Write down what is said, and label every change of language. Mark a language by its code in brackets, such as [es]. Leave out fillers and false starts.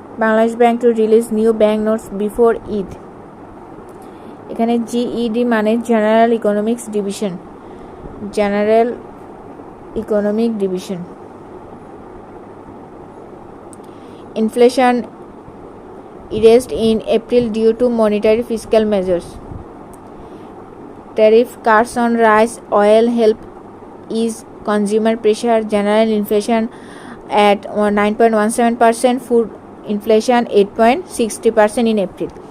[en] Bangladesh Bank to release new bank notes before Eid. [bn] এখানে GED মানে general economics division, general economic division. [en] Inflation erased in April due to monetary fiscal measures. Tariff cuts on rice, oil help ease consumer pressure. General inflation at 9.17%, food inflation 8.60% in April.